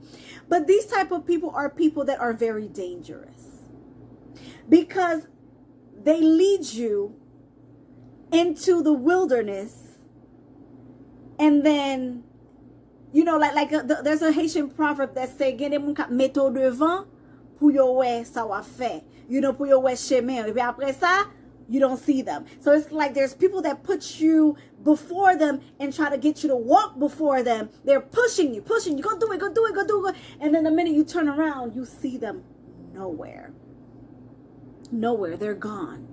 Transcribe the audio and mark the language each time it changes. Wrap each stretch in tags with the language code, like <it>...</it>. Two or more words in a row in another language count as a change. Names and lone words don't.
<en>But these type of people are people that are very dangerous because they lead you into the wilderness, and then there's a Haitian proverb that say</en> <ht>"Gende moun kap meto devant pou yo wè sa wa fè." Pou yo wè chemin. Et puis après ça,</ht> <en>you don't see them. So it's like there's people that put you before them and try to get you to walk before them. They're pushing you. Go do it. And then the minute you turn around, you see them nowhere. They're gone.</en>